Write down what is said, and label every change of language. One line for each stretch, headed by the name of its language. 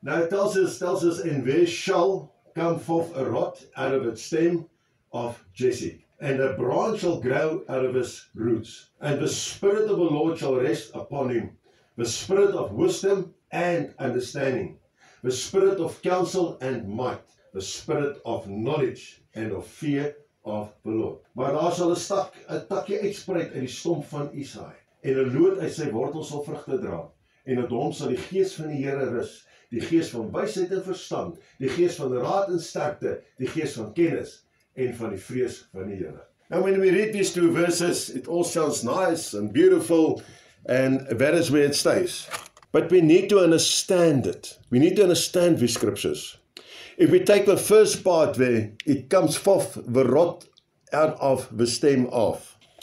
English: Now it tells us, and there shall come forth a rod out of the stem of Jesse, and a branch shall grow out of his roots, and the Spirit of the Lord shall rest upon him, the Spirit of wisdom and understanding, the Spirit of counsel and might, the Spirit of knowledge and of fear of the Lord.
Afrikaans: Maar daar sal 'n takkie uitspreek uit die stomp van Isaai, en 'n loot uit sy wortel sal vrugte dra, en op hom sal die gees van die Here rus, die gees van wysheid en verstand, die gees van raad en sterkte, die gees van kennis en van die vrees van die Here.
English: Now when we read these 2 verses, it all sounds nice and beautiful, and that is where it stays. But we need to understand it. We need to understand these scriptures. If we take the first part there, it comes forth the rod out of the stem of.